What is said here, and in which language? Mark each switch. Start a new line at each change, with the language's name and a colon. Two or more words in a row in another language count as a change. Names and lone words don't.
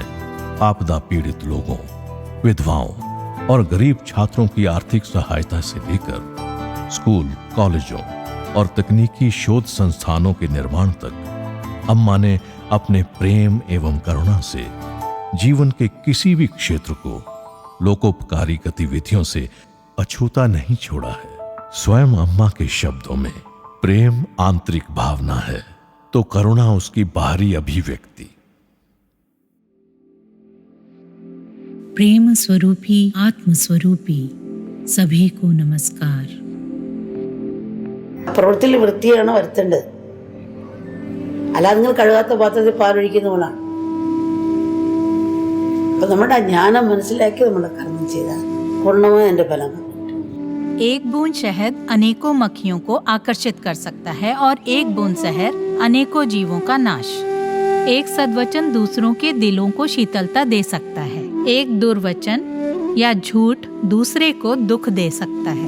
Hindi: आपदा पीड़ित लोगों, विधवाओं और गरीब छात्रों की आर्थिक सहायता से लेकर स्कूल, कॉलेजों और तकनीकी शोध संस्थानों के निर्माण तक अम्मा ने अपने प्रेम एवं करुणा से जीवन के किसी भी क्षेत्र को लोकोपकारी गतिविधियों से अछूता नहीं छोड़ा है। स्वयं अम्मा के शब्दों में प्रेम आंतरिक भावना है तो करुणा उसकी बाहरी अभिव्यक्ति। प्रेम स्वरूपी आत्म स्वरूपी सभी को नमस्कार।
Malayalam: പ്രവൃത്തിയിൽ വൃത്തിയാണ് വരുത്തേണ്ടത്, അല്ലാതെ നിങ്ങൾ കഴുകാത്ത പാത്രത്തിൽ പാലൊഴിക്കുന്ന പോലാണ്. അപ്പൊ നമ്മുടെ ജ്ഞാനം മനസ്സിലാക്കി നമ്മൾ കർമ്മം ചെയ്താൽ പൂർണ്ണമായ എൻ്റെ ഫലം.
Hindi: एक बूंद शहद अनेकों मक्खियों को आकर्षित कर सकता है और एक बूंद जहर अनेकों जीवों का नाश। एक सद्वचन दूसरों के दिलों को शीतलता दे सकता है। एक दुर्वचन या झूठ दूसरे को दुख दे सकता है।